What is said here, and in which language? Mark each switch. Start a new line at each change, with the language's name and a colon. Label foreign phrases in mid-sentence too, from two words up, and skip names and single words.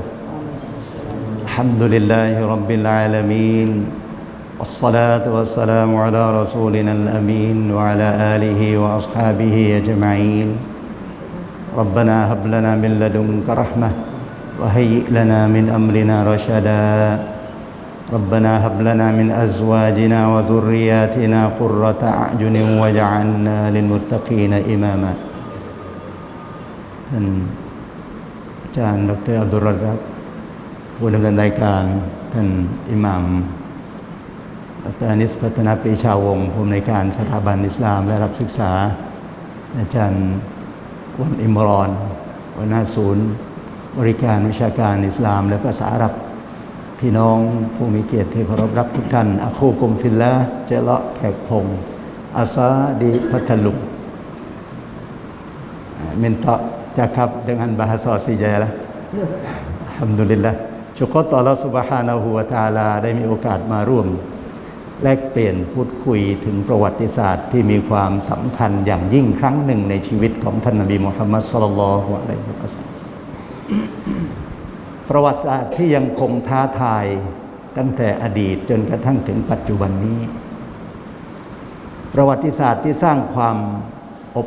Arabic: الحمد لله رب العالمين، والصلاة والسلام على رسولنا الأمين وعلى آله وأصحابه أجمعين. ربنا هب لنا من لدنك رحمة وهيئ لنا من أمرنا رشدا. ربنا هب لنا من أزواجنا وذرياتنا قرة أعين واجعلنا للمتقين إماما
Thai: ท่านอาจารย์ดร. อับดุลรอซักผู้ดำเนินรายการท่านอิหม่ามดร. อานิสพัฒนาปรีชาวงศ์ผู้อำนวยการสถาบันอิสลามและรับศึกษาอาจารย์วันอิมรอนหัวหน้าศูนย์บริการวิชาการอิสลามและภาษาอาหรับพี่น้องผู้มีเกียรติที่เคารพรักทุกท่าน
Arabic: أخوكم في الله
Thai: เจเลาะแขกพงศ์อาซาdiพัทลุง
Malay: minta cakap dengan bahasa Sijalah
Thai: Alhamdulillah ชุกรต่อ
Arabic: الله سبحانه وتعالى
Thai: ได้มีโอกาสมาร่วมแลกเปลี่ยนพูดคุยถึงประวัติศาสตร์ที่มีความสำคัญอย่างยิ่งครั้งหนึ่งในชีวิตของท่านนบีมุฮัมมัด
Arabic: صلى الله عليه وسلم
Thai: ประวัติศาสตร์ที่ยังคงท้าทายตั้งแต่อดีตจนกระทั่งถึงปัจจุบันนี้ประวัติศาสตร์ที่สร้างความอบ